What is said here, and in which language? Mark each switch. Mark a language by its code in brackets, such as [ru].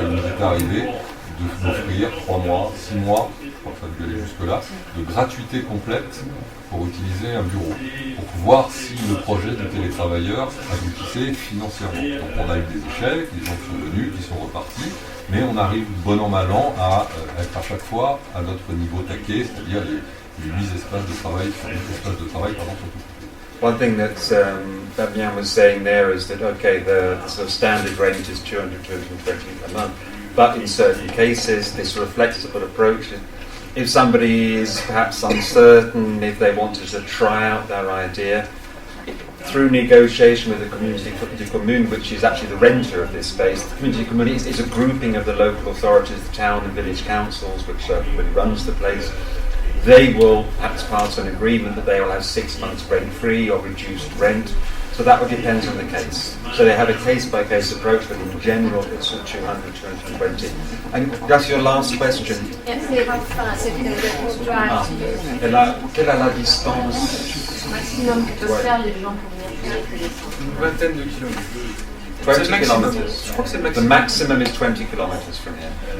[fr] Il nous est arrivé d'offrir 3 mois, 6 mois, je crois que ça a dû aller jusque-là, de gratuité complète pour utiliser un bureau, pour voir si le projet de télétravailleur aboutissait financièrement. Donc on a eu des échecs, des gens qui sont venus, qui sont repartis, mais on arrive bon an mal an à être à chaque fois à notre niveau taquet, c'est-à-dire les 8 espaces de travail, sur tout. [en] One thing that Fabien was saying there is that, okay, the sort of standard range is 200, 220 a month, but in certain cases, this reflexible approach, if somebody is perhaps uncertain, if they wanted to try out their idea, through negotiation with the community commune, which is actually the renter of this space, the community commune is a grouping of the local authorities, the town and village councils, which really runs the place. They will perhaps pass an agreement that they will have 6 months rent-free or reduced rent. So that will depend on the case. So they have a case-by-case approach, but in general it's 200, 220. And that's your last question. Yes, how fast can people drive to use? [fr] Quelle est la distance maximum que peuvent faire les gens pour venir faire les télétravail? Une vingtaine de kilomètres. [en] 20 kilometers. [fr] Je crois que c'est le [en] The maximum is 20 kilometers from here.